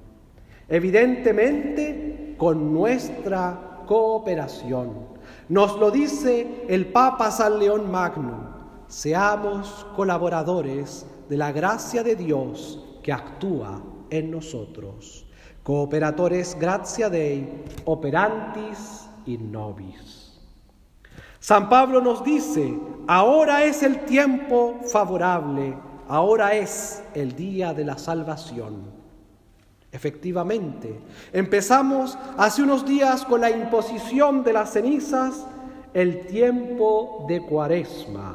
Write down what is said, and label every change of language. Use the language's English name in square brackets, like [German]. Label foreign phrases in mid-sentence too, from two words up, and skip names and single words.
[Spanish] Evidentemente, con nuestra cooperación. Nos lo dice el Papa San León Magno: seamos colaboradores de la gracia de Dios que actúa en nosotros. [Latin] Cooperatores gratia Dei, operantis in nobis. [Spanish] San Pablo nos dice: ahora es el tiempo favorable, ahora es el día de la salvación. Efectivamente, empezamos hace unos días con la imposición de las cenizas, el tiempo de Cuaresma.